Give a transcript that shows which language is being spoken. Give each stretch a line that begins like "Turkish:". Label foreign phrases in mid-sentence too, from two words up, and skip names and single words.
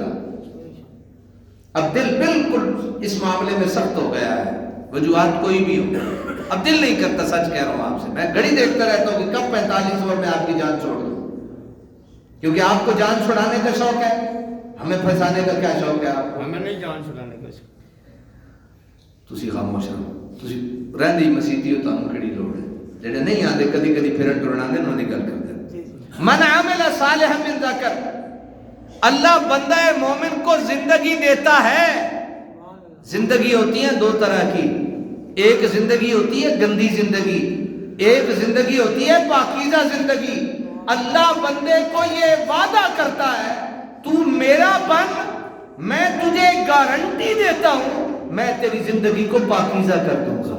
Urdu: اب دل بالکل اس معاملے میں سخت ہو گیا ہے، وجوہات کوئی بھی ہو، اب دل نہیں کرتا، سچ کہہ رہا ہوں آپ سے۔ میں گھڑی دیکھتا رہتا ہوں کہ کب 45 اور میں آپ کی جان چھوڑ دوں، کیونکہ آپ کو جان چھڑانے کا شوق ہے، ہمیں پھنسانے کا کیا شوق ہے؟ آپ ہمیں نہیں جان چھڑانے کا شوق۔
Punjabi: تسی خاموش رہو، تسی رہندی مسیحی ہو، تانوں کیڑی لوڑ ہے؟ جڑے نہیں آندے کدی کدی پھرن ٹرن آندے انہاں دی گل کردے۔
Arabic: من عمل صالحا من ذکر،
Urdu: اللہ بندہ مومن کو زندگی دیتا ہے۔ زندگی ہوتی ہے دو طرح کی، ایک زندگی ہوتی ہے گندی زندگی، ایک زندگی ہوتی ہے پاکیزہ زندگی۔ اللہ بندے کو یہ وعدہ کرتا ہے تو میرا بن، میں تجھے گارنٹی دیتا ہوں میں تیری زندگی کو پاکیزہ کر دوں گا۔